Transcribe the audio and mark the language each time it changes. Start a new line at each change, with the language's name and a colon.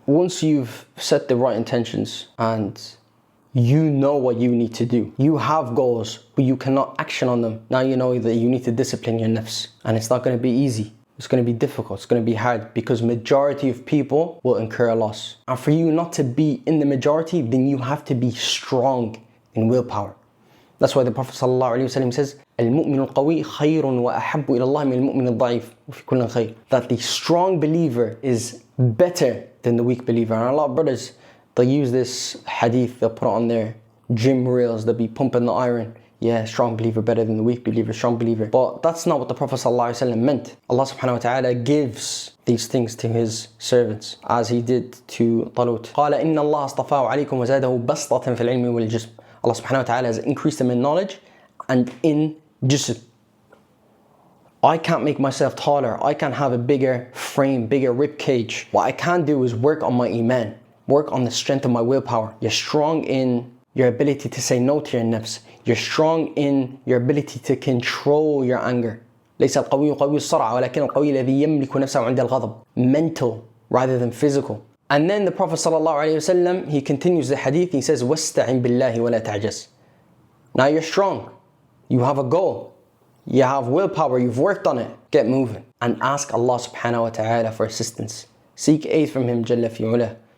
English: Once you've set the right intentions and you know what you need to do, you have goals, but you cannot action on them. Now you know that you need to discipline your nafs. And it's not going to be easy. It's going to be difficult. It's going to be hard because majority of people will incur a loss. And for you not to be in the majority, then you have to be strong in willpower. That's why the Prophet ﷺ says,
Arabic: الْمُؤْمِنُ الْقَوِيُّ خَيْرٌ وَأَحَبُّ إِلَى اللَّهِ مِنَ الْمُؤْمِنِ الضَّعِيفِ وَفِي كُلٍّ خَيْرٌ.
English: That the strong believer is better than the weak believer. And a lot of brothers, they'll use this hadith, they'll put it on their gym reels, they'll be pumping the iron. Yeah, strong believer better than the weak believer, strong believer. But that's not what the Prophet ﷺ meant. Allah subhanahu wa ta'ala gives these things to his servants, as he did to Talut.
Arabic: قَالَ إِنَّ اللَّهَ اصْطَفَاهُ عَلَيْكُمْ وَزَادَهُ بَسْطَةً فِي الْعِلْمِ وَالْجِسْمِ.
English: Allah subhanahu wa ta'ala has increased him in knowledge and in jism. I can't make myself taller. I can't have a bigger frame, bigger rib cage. What I can do is work on my iman, work on the strength of my willpower. You're strong in your ability to say no to your nafs. You're strong in your ability to control your anger.
Arabic: ليس القوي قوي الصرع ولكن القوي الذي يملك نفسه عند الغضب.
English: Mental rather than physical. And then the Prophet ﷺ, he continues the hadith, he says,
Arabic: وَاسْتَعِنْ بِاللَّهِ وَلَا تَعْجَزْ.
English: Now you're strong. You have a goal. You have willpower. You've worked on it. Get moving. And ask Allah subhanahu wa ta'ala for assistance. Seek aid from Him Jalla fi ula.